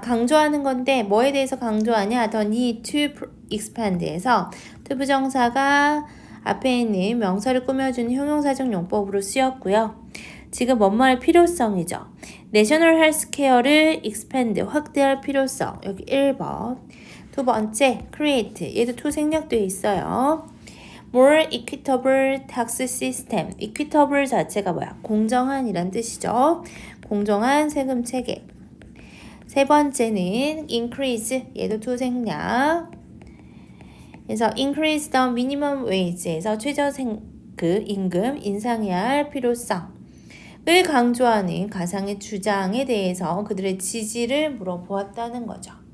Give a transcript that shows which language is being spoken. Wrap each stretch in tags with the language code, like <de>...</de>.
<ko>강조하는 건데 뭐에 대해서 강조하냐?</ko> <en>The need to expand</en> <ko>에서 to 부정사가 앞에 있는 명사를 꾸며주는 형용사적 용법으로 쓰였고요. 지금 뭐뭐할 필요성이죠. National Healthcare를 expand, 확대할 필요성. 여기 1번. 두 번째, create. 얘도 to 생략되어 있어요.</ko> <en>More equitable tax system.</en> <ko>equitable 자체가 뭐야? 공정한이란 뜻이죠. 공정한 세금 체계. 세 번째는 increase. 얘도 to 생략. 그래서</ko> <en>increase the minimum wage</en> <ko>에서 최저 임금 인상해야 할 필요성을 강조하는 가상의 주장에 대해서 그들의 지지를 물어보았다는 거죠.</ko>